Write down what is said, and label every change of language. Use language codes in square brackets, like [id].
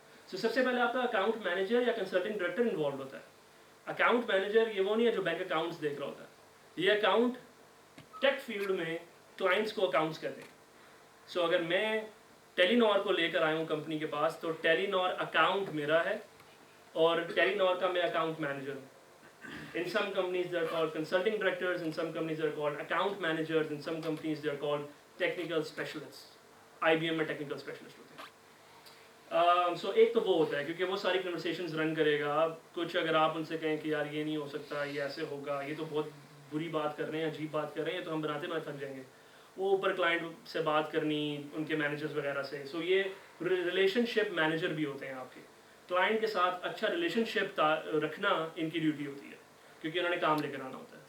[ur] سب سے پہلے آپ کا اکاؤنٹ مینیجر یا کنسلٹنگ ڈائریکٹر انوالوڈ ہوتا ہے. اکاؤنٹ مینیجر یہ وہ نہیں ہے جو بینک اکاؤنٹس دیکھ رہا ہوتا ہے, یہ اکاؤنٹ ٹیک فیلڈ میں کلائنٹس کو اکاؤنٹس کہتے ہیں. سو اگر میں ٹیلی نور کو لے کر آیا ہوں کمپنی کے پاس تو ٹیلی نور اکاؤنٹ میرا ہے اور ٹیلی نور کا میں اکاؤنٹ مینیجر ہوں. [en] In some companies they are called consulting directors, in some companies they are called account managers, in some companies they are called technical specialists. [ur] IBM میں technical specialist ہوتے ہیں. So ایک تو وہ ہوتا ہے کیونکہ وہ ساری conversations run کرے گا. کچھ اگر آپ ان سے کہیں کہ یار یہ نہیں ہو سکتا, یہ ایسے ہوگا, یہ تو بہت بری بات کر رہے ہیں, عجیب بات کر رہے ہیں, تو ہم بناتے تھک جائیں گے. وہ اوپر کلائنٹ سے بات کرنی, ان کے مینیجرز وغیرہ سے. سو یہ ریلیشن شپ مینیجر بھی ہوتے ہیں آپ کے. کلائنٹ کے ساتھ اچھا ریلیشن شپ رکھنا ان کی ڈیوٹی ہوتی ہے کیونکہ انہوں نے کام لے کر آنا ہوتا ہے.